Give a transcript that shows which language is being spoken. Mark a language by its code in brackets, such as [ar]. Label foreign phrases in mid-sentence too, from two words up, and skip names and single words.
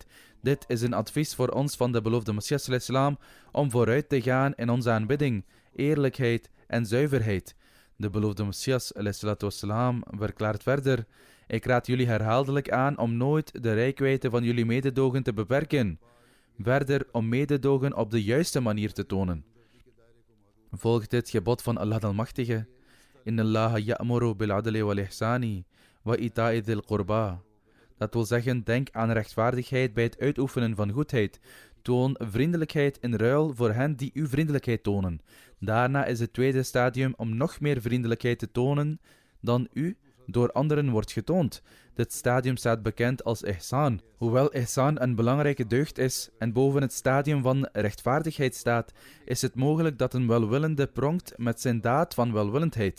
[nl] Dit is een advies voor ons van de beloofde Messias [ar] عليه السلام [nl] om vooruit te gaan in onze aanbidding, eerlijkheid en zuiverheid. De beloofde Messias [ar] عليه السلام [nl] verklaart verder: ik raad jullie herhaaldelijk aan om nooit de reikwijdte van jullie mededogen te beperken. Verder om mededogen op de juiste manier te tonen. Volg dit gebod van Allah Almachtige. [ar] إن الله يأمر بالعدل والإحسان وإيتاء ذي القربى. [nl] Dat wil zeggen, denk aan rechtvaardigheid bij het uitoefenen van goedheid. Toon vriendelijkheid in ruil voor hen die uw vriendelijkheid tonen. Daarna is het tweede stadium om nog meer vriendelijkheid te tonen dan u door anderen wordt getoond. Dit stadium staat bekend als ihsan. Hoewel ihsan een belangrijke deugd is en boven het stadium van rechtvaardigheid staat, is het mogelijk dat een welwillende pronkt met zijn daad van welwillendheid.